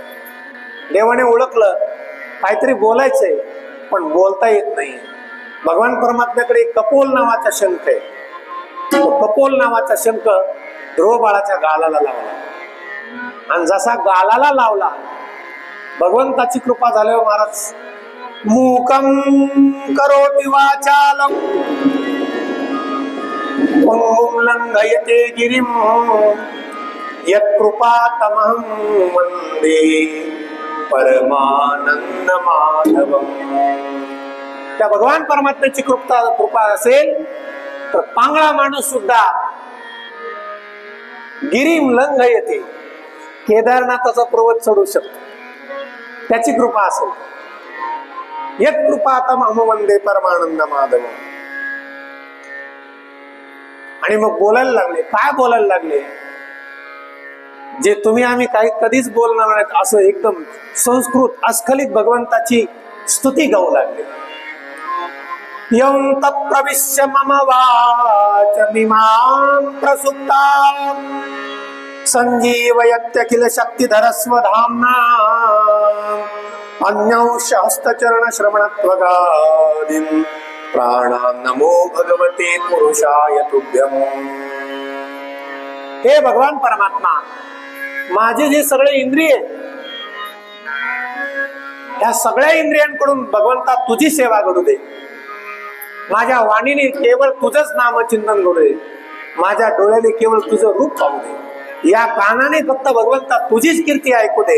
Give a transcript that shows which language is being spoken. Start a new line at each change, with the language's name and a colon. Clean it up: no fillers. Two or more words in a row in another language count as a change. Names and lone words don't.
Marathi: देवाने ओळखलं काहीतरी बोलायचंय पण बोलता येत नाही. भगवान परमात्म्याकडे कपोल नावाचा शंख आहे. तो कपोल नावाचा शंख ध्रुव बाळाच्या गालाला लावला आणि जसा गालाला लावला भगवंताची कृपा झाल्यावर महाराज
Sanskrit: मूकं करोति वाचालं पंगुं लंघयते गिरिं यत्कृपातमहं वन्दे परमानंद माधवम.
Marathi: त्या भगवान परमात्म्याची कृपा असेल तर पांगळा माणूस सुद्धा
Sanskrit: गिरीम लंघयते,
Marathi: केदारनाथाचा पर्वत चढू शकतो, त्याची कृपा असेल.
Sanskrit: यत कृपातमहं वंदे परमानंद माधव.
Marathi: आणि मग बोलायला लागले. काय बोलायला लागले, जे तुम्ही आम्ही काही कधीच बोलणार नाहीत असं एकदम संस्कृत अस्खलित भगवंताची स्तुती गाऊ लागले.
Sanskrit: यं तप्रविश्य मम वाचमिमां प्रसुप्तां संजीवयत्यखिल शक्तिधरस्वधाम्ना अन्यंशहस्तचरण श्रवणत्वगादीन् प्राणान् नमो भगवते पुरुषाय तुभ्यम्.
Marathi: हे भगवान परमात्मा, माझे जे सगळे इंद्रिय, या सगळ्या इंद्रियांकडून भगवंता तुझी सेवा घडू दे. माझ्या वाणीने केवळ तुझंच नामचिंतन घडू दे. माझ्या डोळ्याने केवळ तुझं रूप पाहू दे. या कानाने फक्त भगवंता तुझीच कीर्ती ऐकू दे.